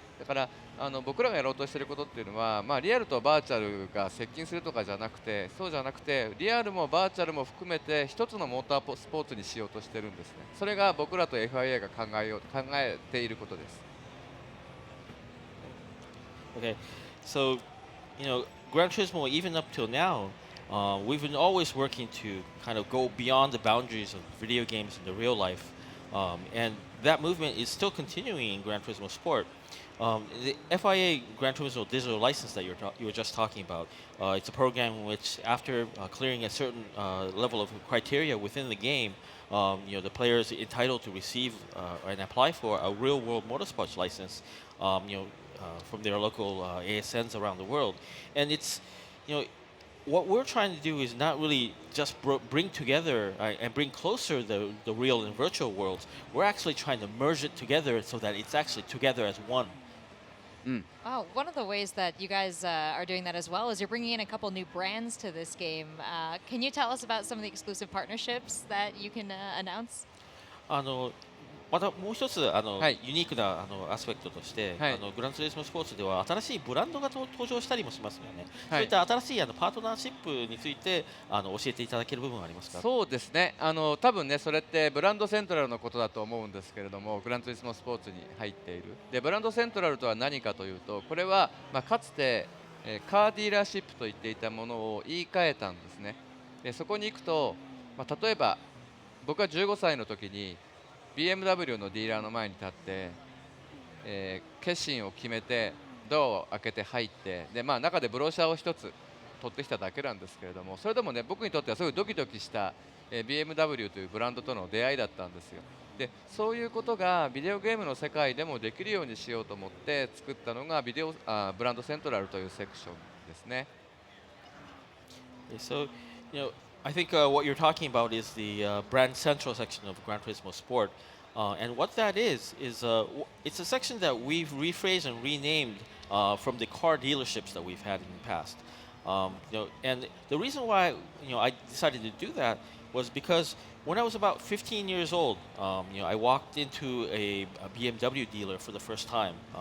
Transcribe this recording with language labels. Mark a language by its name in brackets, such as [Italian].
[Japanese] だから僕らがやろうとしていることっていうのは、リアルとバーチャルが接近するとかじゃなくて、そうじゃなくてリアルもバーチャルも含めて一つのモータースポーツにしようとしてるんですね。それが僕らと FIA が考えていることです。 [English] Okay, so Gran Turismo, even up till now, we've been always working to kind of go beyond the boundaries of video games into real life, and that movement is still continuing in Gran Turismo Sport. The FIA Gran Turismo digital license that you were just talking about, it's a program in which, after clearing a certain level of criteria within the game, the player is entitled to receive and apply for a real-world motorsports license, from their local ASNs around the world, and it's, you know, what we're trying to do is not really just bring together and bring closer the real and virtual worlds. We're actually trying to merge it together so that it's actually together as one. Oh, one of the ways that you guys are doing that as well is you're bringing in a couple new brands to this game. Can you tell us about some of the exclusive partnerships that you can announce? [Japanese] あのまたもう一つはいユニークなアスペクトとして、はいグランツーリスモスポーツでは新しいブランドが登場したりもしますよね、はいそういった新しいパートナーシップについて教えていただける部分はありますか？そうですね、多分ね、それってブランドセントラルのことだと思うんですけれども、グランツーリスモスポーツに入っている。で、ブランドセントラルとは何かというと、これは、かつて、カーディーラーシップと言っていたものを言い換えたんですね。で、そこに行くと、例えば、僕が15歳の時に、BMW のディーラーの前に立って、決心を決めてドアを開けて入ってで、中でブローシャーを一つ取ってきただけなんですけれども、それでもね、僕にとってはすごいドキドキした、BMW というブランドとの出会いだったんですよ。で、そういうことがビデオゲームの世界でもできるようにしようと思って作ったのがブランドセントラルというセクションですね。 [English] So, I think what you're talking about is the brand central section of Gran Turismo Sport. And what that is it's a section that we've rephrased and renamed from the car dealerships that we've had in the past. And the reason why I decided to do that was because when I was about 15 years old, I walked into a BMW dealer for the first time.